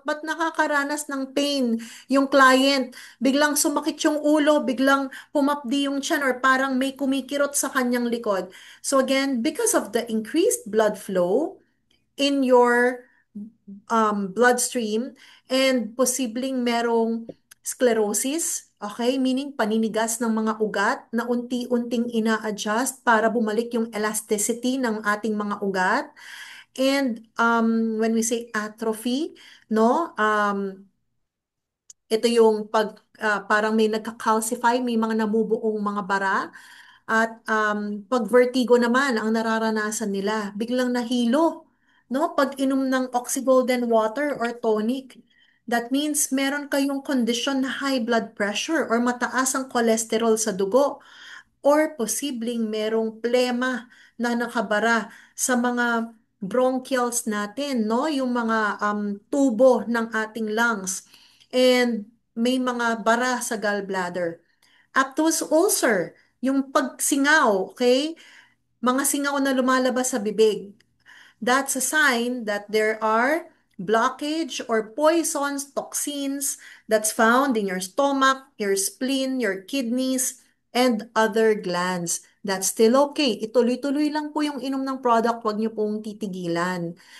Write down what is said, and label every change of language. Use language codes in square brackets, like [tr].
[tl] Ba't nakakaranas ng pain yung client? Biglang sumakit yung ulo, biglang pumapdi yung tiyan, or parang may kumikirot sa kanyang likod. [en] So again, because of the increased blood flow in your bloodstream and [tl] posibleng merong [en] sclerosis, okay? [tl] Meaning paninigas ng mga ugat na unti-unting ina-adjust para bumalik yung elasticity ng ating mga ugat. [en] And when we say atrophy, [tl] no? Ito yung parang may nagka-calcify, may mga nabubuong mga bara. At pag vertigo naman ang nararanasan nila, biglang nahilo, no? [en] Pag inom ng [tl] Oxygolden water or tonic, [en] That means [tl] meron kayong kondisyon na [en] high blood pressure [tl] or mataas ang cholesterol sa dugo or posibleng merong plema na nakabara sa mga bronchials natin, no? Yung mga tubo ng ating lungs. [en] And [tl] may mga bara sa gallbladder. Aphthous ulcer, yung pagsingaw, okay? Mga singaw na lumalabas sa bibig. [en] That's a sign that there are blockage or poisons, toxins that's found in your stomach, your spleen, your kidneys, and other glands. That's still okay. [tl] Ituloy-tuloy lang po yung inom ng product, wag niyo pong titigilan.